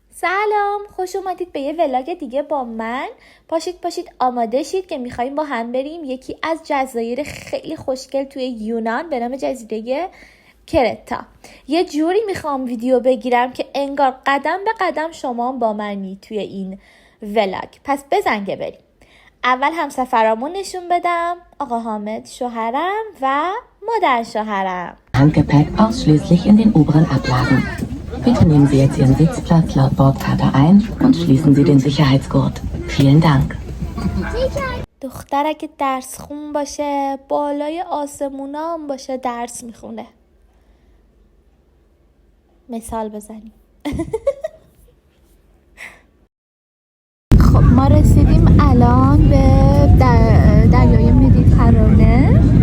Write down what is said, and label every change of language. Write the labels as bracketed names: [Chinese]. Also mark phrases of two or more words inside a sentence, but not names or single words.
[Persian] سلام، خوش اومدید به یه ولاگ دیگه با من. پاشید آماده شید که میخواییم با هم بریم یکی از جزایر خیلی خوشگل توی یونان به نام جزیره کرتا. یه جوری میخوام ویدیو بگیرم که انگار قدم به قدم شما با منی توی این ولاگ. پس بزنگه بریم. اول همسفرامون نشون بدم، آقا حامد شوهرم و مادر شوهرم. [German] Handgepäck ausschließlich in den oberen Ablagen. Bitte nehmen Sie jetzt Ihren Sitzplatz laut Bordkarte ein und schließen Sie den Sicherheitsgurt. Vielen Dank. [Persian] دختر اگه درس خون باشه بالای آسمونا هم باشه درس میخونه. مثال بزنیم. خب ما رسیدیم الان به دریای مدیترانه.